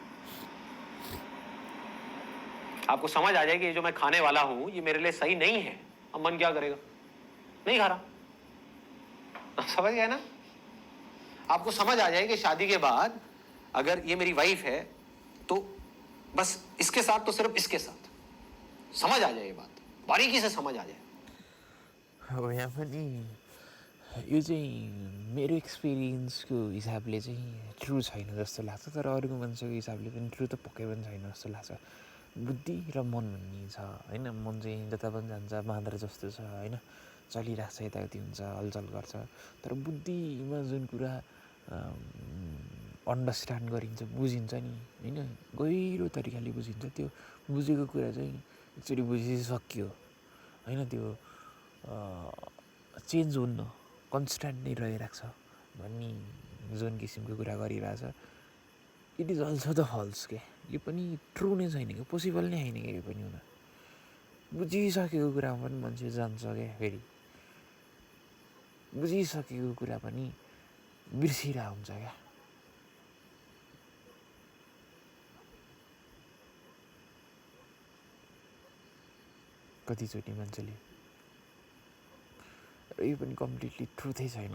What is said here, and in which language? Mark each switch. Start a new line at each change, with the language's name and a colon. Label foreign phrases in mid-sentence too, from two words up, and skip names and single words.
Hindi: आपको समझ आ जाए कि ये जो मैं खाने वाला हूं ये मेरे लिए सही नहीं है, अब मन क्या करेगा, नहीं खा रहा। आप समझ गए ना। आपको समझ आ जाए कि शादी के बाद अगर ये मेरी वाइफ है तो बस इसके साथ तो सिर्फ इसके साथ, समझ आ जाए ये बात, बारीकी से समझ आ जाए।
Nepali: अब यहाँ पनि यो चाहिँ मेरो एक्सपिरियन्सको हिसाबले चाहिँ ट्रु छैन जस्तो लाग्छ, तर अरूको मान्छेको हिसाबले पनि ट्रु त पक्कै पनि छैन जस्तो लाग्छ। बुद्धि र मन भन्ने छ होइन। मन चाहिँ जता पनि जान्छ, बाँदर जस्तो छ होइन, चलिरहेको छ, यताउति हुन्छ, हलचल गर्छ। तर बुद्धिमा जुन कुरा अन्डरस्ट्यान्ड गरिन्छ, बुझिन्छ नि होइन, गहिरो तरिकाले बुझिन्छ। त्यो बुझेको कुरा चाहिँ एकचोटि बुझिसक्यो होइन, त्यो चेन्ज हुन्न, कन्सट्यान्ट नै रहिरहेको छ भन्ने जुन किसिमको कुरा गरिरहेछ,
English: it is also the false के।
Nepali: यो पनि ट्रु नै छैन कि, पोसिबल नै होइन क्या यो पनि हुन। बुझिसकेको कुरामा पनि मान्छे जान्छ क्या, फेरि बुझिसकेको कुरा पनि बिर्सिरहेको हुन्छ क्या। कतिचोटि मान्छेले, र यो पनि कम्प्लिटली ट्रुथै छैन।